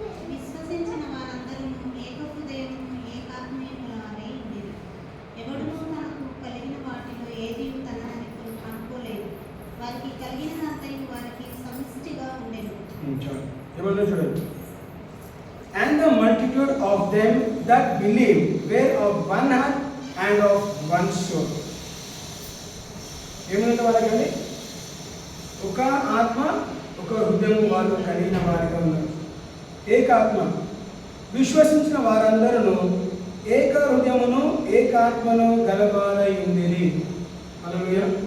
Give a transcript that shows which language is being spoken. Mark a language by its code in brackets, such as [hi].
[te] విశ్వసించిన వారందరూ ఏకహృదయమును ఏకాత్మీయులై ఉండిరి. ఎవడునూ తనకు కలిగిన వాటిలో ఏది తనదని అనుకోలేదు. వారికి కలిగినదంతయు వారికి సమిష్టిగా ఉండెను. ఏమన్నా చూడండి. [en] And the multitude of them that believed were of one heart and of one soul. [te] ఏమన్నా వాళ్ళకండి? ఒక ఆత్మ, ఒక హృదయం వాళ్ళు కలిగిన వారిగా ఉన్నారు. ఏకాత్మ. విశ్వసించిన వారందరూ ఏక హృదయమును ఏకాత్మను గలవారై ఉండిరి. హల్లెలూయా.